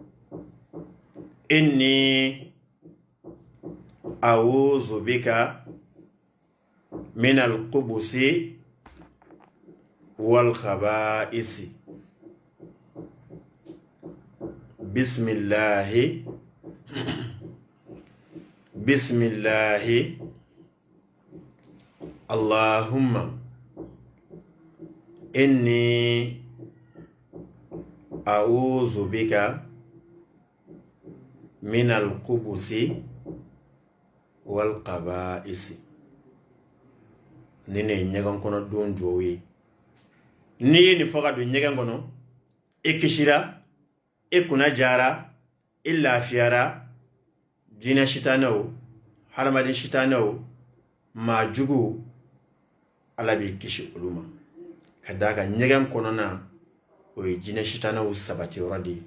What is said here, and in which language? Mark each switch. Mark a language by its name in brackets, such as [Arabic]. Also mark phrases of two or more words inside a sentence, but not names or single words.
[Arabic] من الخبث والخبائث بسم الله اللهم إني أعوذ بك من الخبث والخبائث [Bambara] ni ne ɲɛgɛn kɔnɔ don jɔw ye ni ye nin fɔ ka don ɲɛgɛn kɔnɔ i kisira i kunna jara i lafiyara jinɛ sitanɛw hadamaden sitanɛw maa jugu ala b'i kisi olu ma ka d'a kan ɲɛgɛn kɔnɔna o ye jinɛ sitanaw sabatiyɔrɔ de ye